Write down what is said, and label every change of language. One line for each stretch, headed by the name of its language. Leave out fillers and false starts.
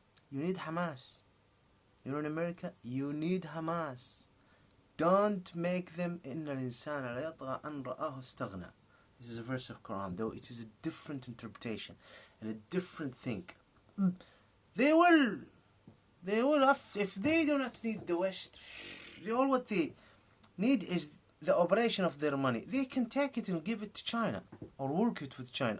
English: You need Hamas. You're in America, you need Hamas. Don't make them
Arabic: إن الإنسان لا يطغى أن رآه استغنى.
English: This is a verse of Quran, though it is a different interpretation and a different thing. They will, if they do not need the West, all what they need is the operation of their money. They can take it and give it to China or work it with China.